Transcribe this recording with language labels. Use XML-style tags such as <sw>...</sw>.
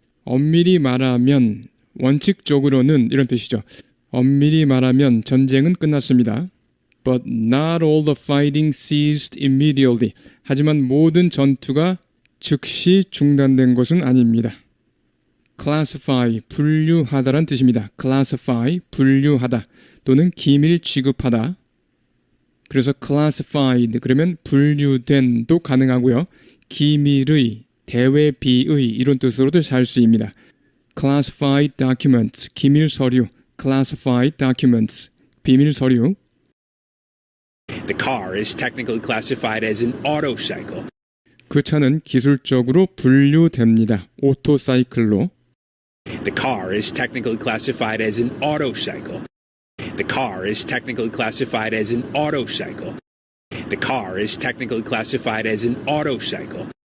<ko>엄밀히 말하면 원칙적으로는 이런 뜻이죠. 엄밀히 말하면 전쟁은 끝났습니다.</ko> <en>But not all the fighting ceased immediately.</en> <ko>하지만 모든 전투가 즉시 중단된 것은 아닙니다. classify, 분류하다란 뜻입니다. classify, 분류하다 또는 기밀 취급하다. 그래서 classified 그러면 분류된도 가능하고요. 기밀의, 대외비의 이런 뜻으로도 잘 쓰입니다. classified documents, 기밀 서류, classified documents, 비밀 서류.</ko> <en>The car is technically classified as an autocycle.</en> <ko>그 차는 기술적으로 분류됩니다. 오토사이클로.</ko> <en>The car is technically classified as an autocycle. The car is technically classified as an autocycle. The car is technically classified as an autocycle.</en>